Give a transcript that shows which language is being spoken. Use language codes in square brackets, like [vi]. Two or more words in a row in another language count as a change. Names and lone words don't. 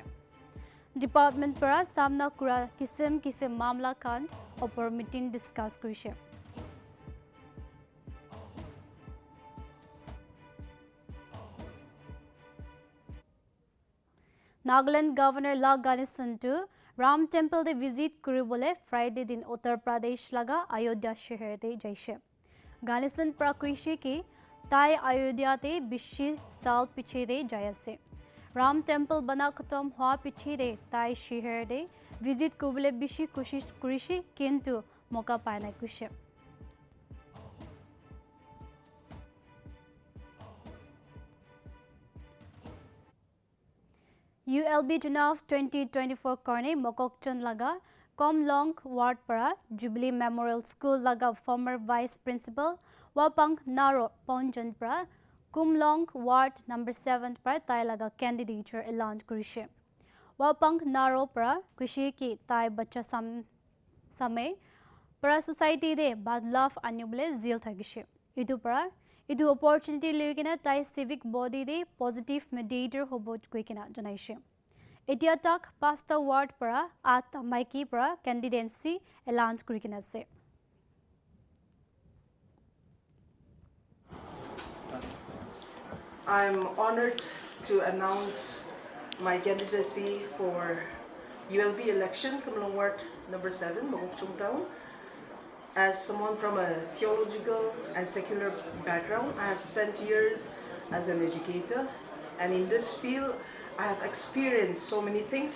[nag] Department para samna kura kisem mamla khan opor [en] meeting discuss [nag] kurishe. Nagaland Governor La Ganesan to Ram Temple de visit kuribole Friday din Uttar Pradesh laga Ayodhya shehar de jaishe. Ganesan prakuishi ki tai Ayodhya te bishi saal piche de jayase. Ram Temple bana khatam hua piche de tai shehar de visit kuribole bishi kushish kurishi kintu moka paina kushe. ULB Chunav 2024 Karne Mokokchan laga Komlong Ward para Jubilee Memorial School laga [en] former Vice Principal [nag] Wapang Naro Ponjan para Kumlong Ward number 7 para tai laga candidature elan kurishe. Wapang Naro para kushi ki tai bacha samay para society de badlaf anyuble zil thagishe. Idu opportunity leukina tai [en] civic body [nag] de [en] positive mediator [nag] hobot kuikina janaishe. Etia tak pasta ward para at maiki para candidacy elan kurikina se. [en] I'm honored to announce my candidacy for ULB election, Kumlong Ward number 7, Mogokchung Town. As someone from a theological and secular background, I have spent years as an educator, and in this field I have experienced so many things.